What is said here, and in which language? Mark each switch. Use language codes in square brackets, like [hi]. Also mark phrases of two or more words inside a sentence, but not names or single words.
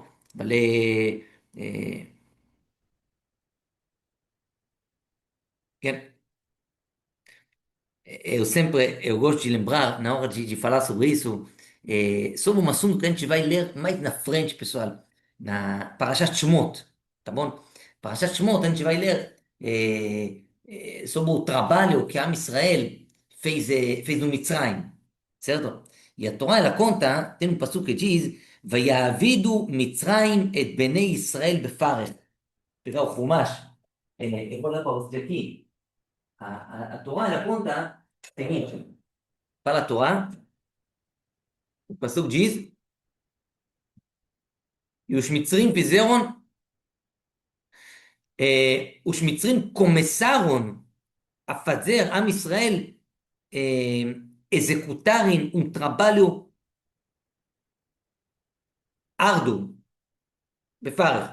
[pt] Vale, é, eu gosto de lembrar, na hora de falar sobre isso, sobre um assunto que a gente vai ler mais na frente, pessoal, na Parashat Shemot, tá bom? Parashat Shemot, a gente vai ler sobre o trabalho que a [he] עם ישראל [pt] fez no Mitzrayim, certo? E a Torá, ela conta, tem um passuco que diz, [he] ויעבידו מצרים את בני ישראל בפרך. [pt] pegar o Chumash, eu vou ler para vocês aqui. A Torá, ela conta o seguinte, fala a Torá, o pastor diz, e os mitzrim começaram a fazer [he] עם ישראל [pt] executarem um trabalho árduo, befarach.